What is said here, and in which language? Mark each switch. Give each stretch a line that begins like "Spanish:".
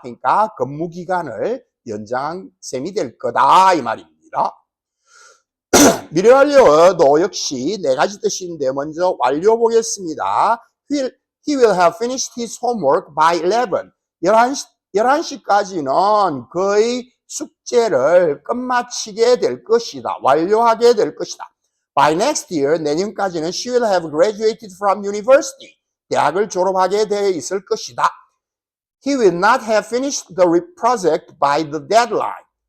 Korean: 그러니까 근무 기간을 연장한 셈이 될 거다 이 말입니다. 미래 완료도 역시 4가지 뜻인데 먼저 완료 보겠습니다.
English: He will have finished his homework by 11.
Korean: 11시까지는 그의 숙제를 끝마치게 될 것이다. 완료하게 될 것이다.
English: By next year,
Korean: 내년까지는
English: she will have graduated from university.
Korean: 대학을 졸업하게 되어 있을 것이다.
English: He will not have finished the project by the deadline.